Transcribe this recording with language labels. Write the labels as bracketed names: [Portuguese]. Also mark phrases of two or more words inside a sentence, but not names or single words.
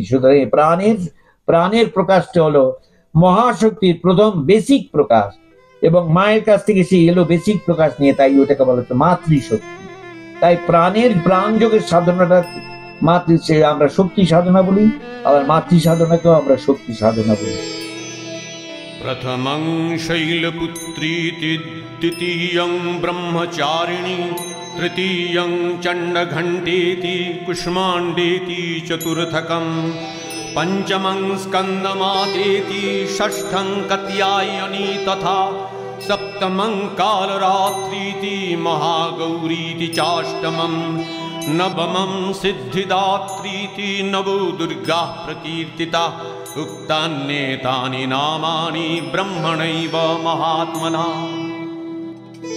[Bangla] সুতরাং এই প্রাণের প্রকাশটা হলো মহাশক্তির প্রথম বেসিক প্রকাশ, এবং মায়ের কাছ থেকে সে এলো বেসিক প্রকাশ নিয়ে, তাই ওটাকে বলা হচ্ছে মাতৃশক্তি। তাই প্রাণ যোগের সাধনাটা আমরা শক্তি সাধনা বলি, আবার মাতৃ সাধনাকেও আমরা শক্তি সাধনা বলি। [Sanskrit] प्रथमं शैलपुत्रीति द्वितीयं ब्रह्मचारिणी तृतीयं चण्डघण्टेति कुष्माण्डेति चतुर्थकं पञ्चमं स्कन्दमातेति षष्ठं कात्यायनी तथा सप्तमं कालरात्रीति महागौरीति चाष्टमं नवमं सिद्धिदात्रीति नवो दुर्गाः प्रकीर्तिताः उक्तान्येतानि नामानि ब्रह्मणैव महात्मना।